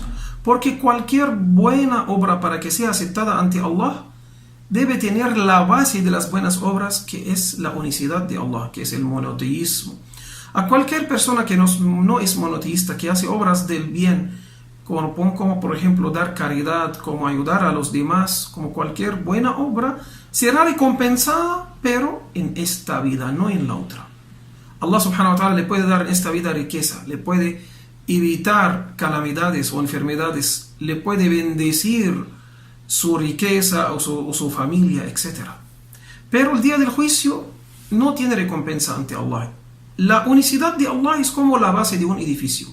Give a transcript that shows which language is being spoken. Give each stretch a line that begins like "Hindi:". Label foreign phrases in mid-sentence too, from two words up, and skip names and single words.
Spanish: Porque cualquier buena obra para que sea aceptada ante Allah debe tener la base de las buenas obras, que es la unicidad de Allah, que es el monoteísmo. A cualquier persona que no es monoteísta, que hace obras del bien, como por ejemplo dar caridad, como ayudar a los demás, como cualquier buena obra, será recompensada, pero en esta vida, no en la otra. Allah
Arabic: سبحانه وتعالى
Spanish: le puede dar en esta vida riqueza, le puede evitar calamidades o enfermedades, le puede bendecir su riqueza o su familia, etc. Pero el día del juicio no tiene recompensa ante Allah. La unicidad de Allah es como la base de un edificio.